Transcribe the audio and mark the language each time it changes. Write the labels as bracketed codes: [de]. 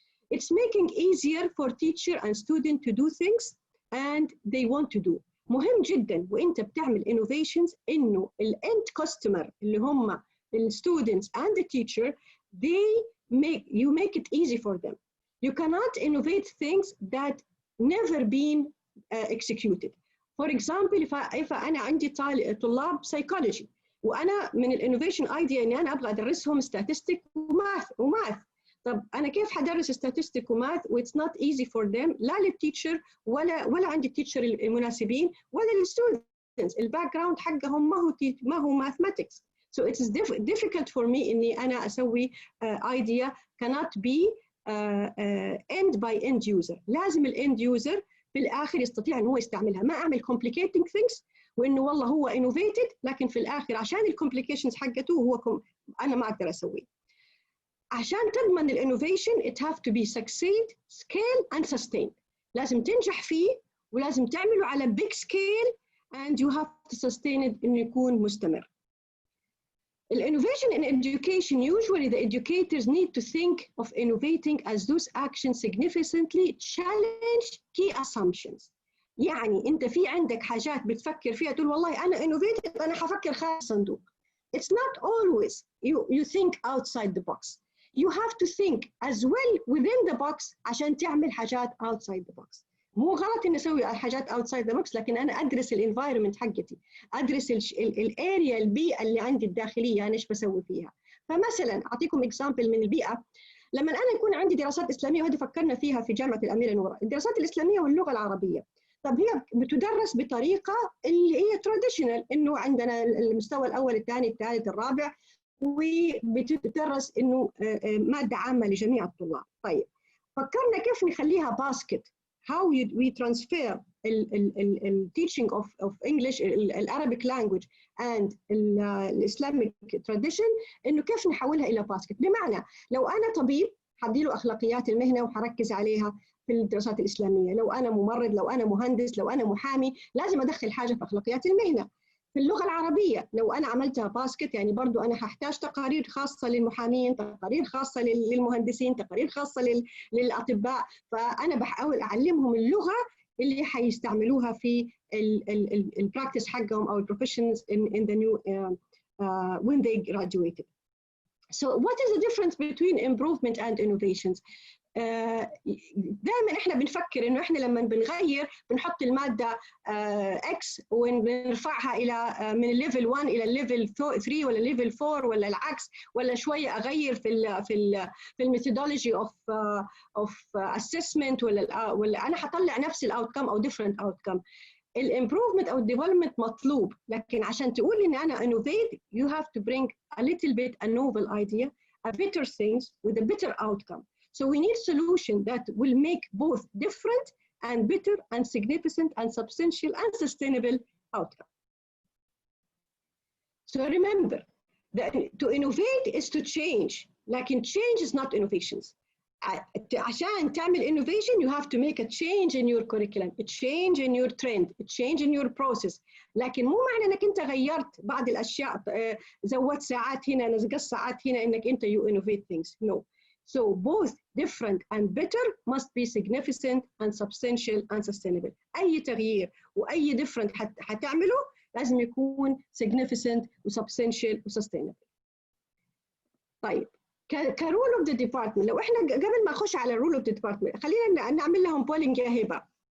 [en] It's making easier for teacher and student to do things and they want to do. [ar] مهم جدا وانت بتعمل [en] innovations [ar] انه ال [en] end customer [ar] اللي هم ال [en] students and the teacher you make it easy for them. You cannot innovate things that never been executed. [ar] For example, if أنا عندي طلاب psychology وأنا من ال innovation idea إني أنا أبغى أدرسهم statistics وmath. طب أنا كيف حدرس statistics وماث و [en] it's not easy for them؟ [ar] لا للتيتشر ولا عندي التيتشر المناسبين ولا للستودنتس، الباك جراوند حقهم ما هو mathematics. [en] So it is difficult for me [ar] إني أنا أسوي [en] idea cannot be end by end user. [ar] لازم الend user في الآخر يستطيع إنه هو يستعملها، ما أعمل complicating things وإنه والله هو innovated لكن في الآخر عشان الcomplications حقته هو أنا ما أقدر أسويه. عشان تضمن الانوفيشن [en] it have to be succeed, scale and sustain. [ar] لازم تنجح فيه ولازم تعمله على [en] big scale and you have to sustain it [ar] إنه يكون مستمر. [en] Innovation in education, usually the educators need to think of innovating as those actions significantly challenge key assumptions. [ar] يعني أنت في عندك حاجات بتفكر فيها تقول والله أنا innovative أنا حفكر خارج الصندوق. [en] It's not always you think outside the box. You have to think as well within the box [ar] عشان تعمل حاجات [en] outside the box. [ar] مو غلط إني أسوي حاجات outside the box لكن أنا أدرس الانفايرمنت حقتي، أدرس الاريا البيئة اللي عندي الداخلية أنا إيش بسوي فيها. فمثلا أعطيكم إكزامبل من البيئة. لما أنا يكون عندي دراسات إسلامية وهذه فكرنا فيها في جامعة الأميرة نورة، الدراسات الإسلامية واللغة العربية. طب هي بتدرس بطريقة اللي هي traditional إنه عندنا المستوى الأول الثاني الثالث الرابع وبتدرس إنه مادة عامة لجميع الطلاب. طيب فكرنا كيف نخليها باسكت. [en] How we transfer teaching of English Arabic language and Islamic tradition [ar] إنه كيف نحولها إلى باسكت. بمعنى لو أنا طبيب حديله أخلاقيات المهنة وحركز عليها في الدراسات الإسلامية، لو أنا ممرض، لو أنا مهندس، لو أنا محامي، لازم أدخل حاجة في أخلاقيات المهنة. في اللغة العربية لو أنا عملتها باسكت يعني برضو أنا هحتاج تقارير خاصة للمحامين، تقارير خاصة للمهندسين، تقارير خاصة للأطباء، فأنا بحاول أعلمهم اللغة اللي حيستعملوها في البراكتس حقهم أو البروفيشنز [en] in the new when they graduated. So what is the difference between improvement and innovations? [ar] دائما احنا بنفكر انه احنا لما بنغير بنحط الماده اكس ونرفعها الى من الليفل 1 الى الليفل 3 ولا الليفل 4 ولا العكس، ولا شويه اغير في الميثودولوجي اوف اسسمنت ولا انا هطلع نفس الاوتكم او ديفرنت اوتكم. الامبروفمنت او الديفلوبمنت مطلوب، لكن عشان تقول ان انا [en] innovate you have to bring a little bit a novel idea, a better things with a better outcome. So we need solution that will make both different and better and significant and substantial and sustainable outcome. So remember that to innovate is to change, لكن change is not innovations. [ar] عشان تعمل [en] innovation you have to make a change in your curriculum, a change in your trend, a change in your process. [ar] لكن مو معنى انك انت غيرت بعض الاشياء، زودت ساعات هنا، نقصت ساعات هنا، انك انت [en] you innovate things. No. So both different and better must be significant and substantial and sustainable. [ar] أي تغيير وأي different هتعمله لازم يكون significant و substantial و sustainable. طيب كرول [en] of the department، [ar] لو احنا قبل ما نخش على rule of the department خلينا نعمل لهم polling يا هبة.